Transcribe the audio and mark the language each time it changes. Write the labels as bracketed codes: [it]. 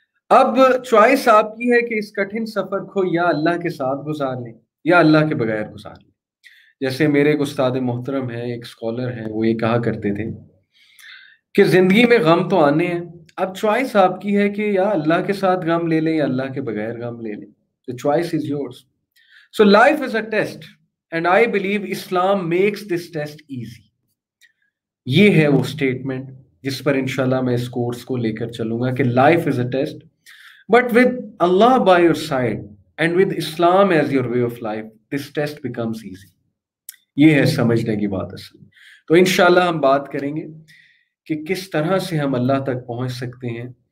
[ur] اب چوائس آپ کی ہے کہ اس کٹھن سفر کو یا اللہ کے ساتھ گزار لیں یا اللہ کے بغیر گزار لیں. جیسے میرے ایک استاد محترم ہیں، ایک اسکالر ہیں، وہ یہ کہا کرتے تھے کہ زندگی میں غم تو آنے ہیں، اب چوائس آپ کی ہے کہ یا اللہ کے ساتھ غم لے لیں یا اللہ کے بغیر غم لے لیں. [en] The choice is yours. So life is a test and I believe Islam makes this test easy. [ur] یہ ہے وہ اسٹیٹمنٹ جس پر انشاءاللہ میں اس کورس کو لے کر چلوں گا کہ [en] Life is a test but with Allah by your side and with Islam as your way of life this test becomes easy. [ur] یہ ہے سمجھنے کی بات اصل. تو انشاءاللہ ہم بات کریں گے کہ کس طرح سے ہم اللہ تک پہنچ سکتے ہیں.